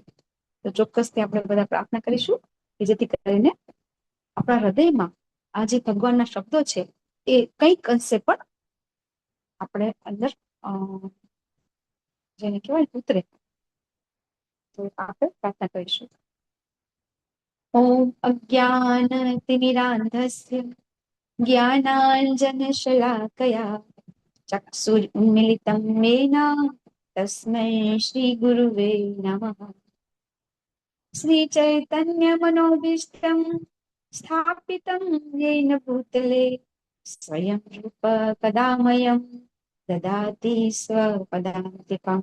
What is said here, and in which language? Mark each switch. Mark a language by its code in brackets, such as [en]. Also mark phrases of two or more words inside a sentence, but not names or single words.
[gu] તો ચોક્કસથી આપણે બધા પ્રાર્થના કરીશું કે જેથી કરીને આપણા હૃદયમાં આ જે ભગવાનના શબ્દો છે એ કંઈક અંશે પણ આપણે અંદર જેને કહેવાય ઉતરે. તો આપણે પ્રાર્થના કરીશું. [sa] ॐ अज्ञानतिमिरान्धस्य ज्ञानाञ्जनशलाकया चक्षुरुन्मिलितं येन तस्मै श्रीगुरुवे नमः। श्रीचैतन्यमनोभीष्टं स्थापितं येन भूतले स्वयं रूप कदामयं ददाति स्वपदान्तिकम्।